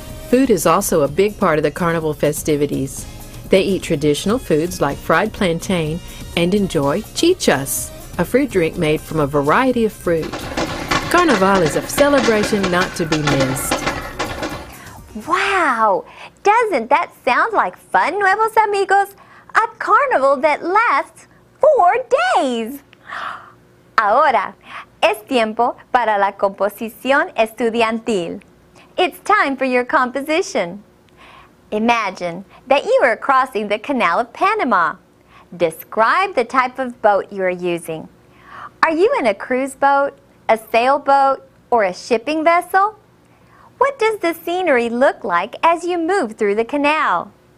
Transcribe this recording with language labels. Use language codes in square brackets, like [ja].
[en] Food is also a big part of the carnival festivities. They eat traditional foods like fried plantain and enjoy chichas, a fruit drink made from a variety of fruit. Carnival is a celebration not to be missed. Wow! Doesn't that sound like fun, Nuevos Amigos? A carnival that lasts 4 days! [es] Ahora, es tiempo para la composición estudiantil. [en] It's time for your composition. Imagine that you are crossing the Canal of Panama. Describe the type of boat you are using. Are you in a cruise boat, a sailboat, or a shipping vessel? What does the scenery look like as you move through the canal?